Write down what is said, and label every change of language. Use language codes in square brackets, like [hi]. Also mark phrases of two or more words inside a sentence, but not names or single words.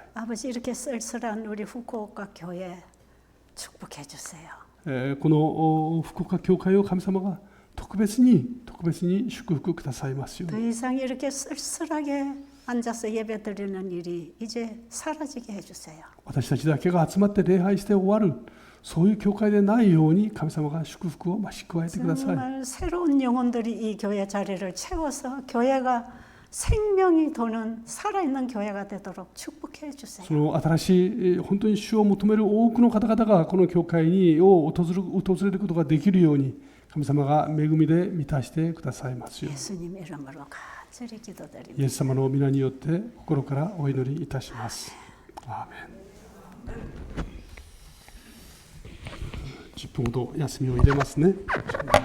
[ko] 아버지, 이렇게 쓸쓸한 우리 후쿠오카 교회 축복해 주세요. [ja] この福岡教会を神様が特別に祝福くださいますよう [ko] 더 [ja] に。 [ko] 이상 이렇게 쓸쓸하게 앉아서 예배드리는 일이 이제 사라지게 해주세요. [ja] 私たちだけが集まって礼拝して終わる、そういう教会でないように神様が祝福を増し加えてください。 [ko] 정말 새로운 영혼들이 이 교회 자리를 채워서 교회가 생명이 도는 살아있는 교회가 되도록 축복해 주세요. [ja] その新しい本当に主を求める多くの方々がこの教会に訪れることができるように、神様が恵みで満たしてくださいますように。 [ko] 예수님 이름으로 간절히 기도드립니다. [ja] イエス様の皆によって心からお祈りいたします。アーメン。10分ほど休みを入れますね。